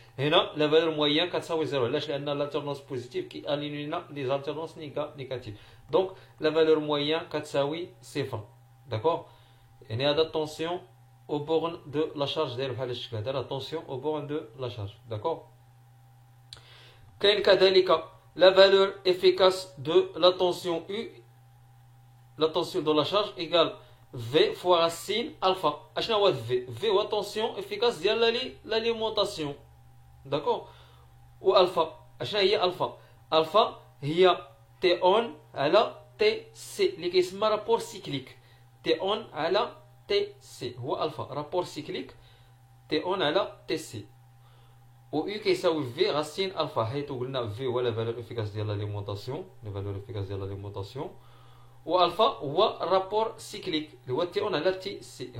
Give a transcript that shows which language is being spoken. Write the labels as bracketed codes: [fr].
[ar] هنا لا فالور موين كتساوي زيرو. علاش؟ لان لالتيرنونس بوزيتيف كي الينينا لي زالتيرنونس نيجاتيف، دونك لا فالور موين كتساوي صفر. داكوغ يعني هذا الطونسيون [fr] au borne de la charge [ar] داير بحال الشكل هذا، راه طونسيون au borne de la charge. داكوغ كاين كذلك [fr] la valeur efficace de la tension U, la tension de la charge égale V fois racine alpha. [ar] اشنا هو V؟ V هو [fr] tension efficace [ar] ديال l'alimentation. داكوغ و الفا اشنا هي الفا؟ الفا هي تي اون على تي سي اللي كيسمى رابور سيكليك. تي اون على تي سي هو الفا، رابور سيكليك تي اون على تي سي. و U كيساوي في غاسين الفا، حيث قلنا في هو لا فالور افيكاس ديال لاليمونطاسيون، لا فالور افيكاس ديال لاليمونطاسيون، و الفا هو رابور سيكليك اللي هو تي اون على تي سي.